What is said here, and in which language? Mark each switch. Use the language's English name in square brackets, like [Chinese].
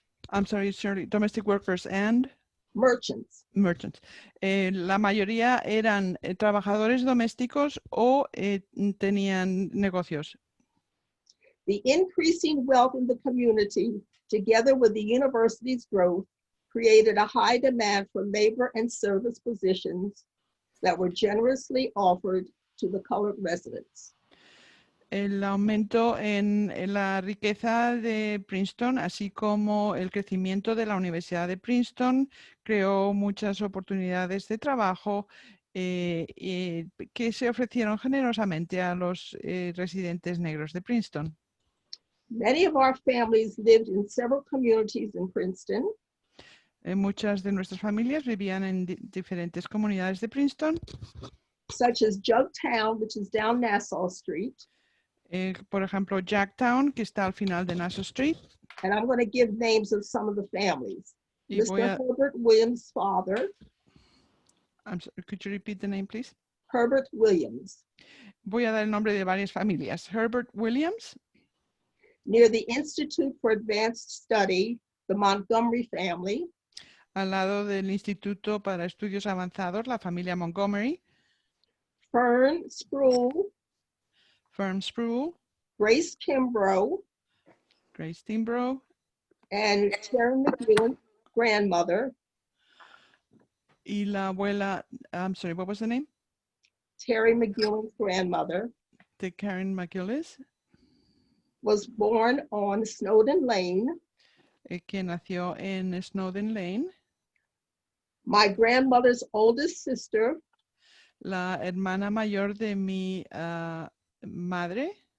[English] I'm sorry, Shirley, domestic workers and Merchants. [Spanish] La mayoría eran trabajadores domésticos o tenían negocios. [English] The increasing wealth in the community, together with the university's growth, created a high demand for labor and service positions that were generously offered to the colored residents. [Spanish] El aumento en la riqueza de Princeton, así como el crecimiento de la Universidad de Princeton, creó muchas oportunidades de trabajo que se ofrecieron generosamente a los residentes negros de Princeton. [English] Many of our families lived in several communities in Princeton. [Spanish] Muchas de nuestras familias vivían en diferentes comunidades de Princeton, [English] such as Jugtown, which is down Nassau Street. [Spanish] Por ejemplo, Jacktown, que está al final de Nassau Street. [English] And I'm going to give names of some of the families. Mr. Herbert Williams' father. Could you repeat the name, please? Herbert Williams. [Spanish] Voy a dar el nombre de varias familias. [English] Herbert Williams. Near the Institute for Advanced Study, the Montgomery family. [Spanish] Al lado del Instituto para Estudios Avanzados, la familia Montgomery. [English] Fern Sproul. Grace Kimbrough. And Terry McEwen's grandmother. [Spanish] Y la abuela, [English] I'm sorry, what was the name? Terry McEwen's grandmother. [Spanish] De Karen McGillis. [English] Was born on Snowden Lane. [Spanish] Que nació en Snowden Lane. [English] My grandmother's oldest sister. [Spanish] La hermana mayor de mi madre.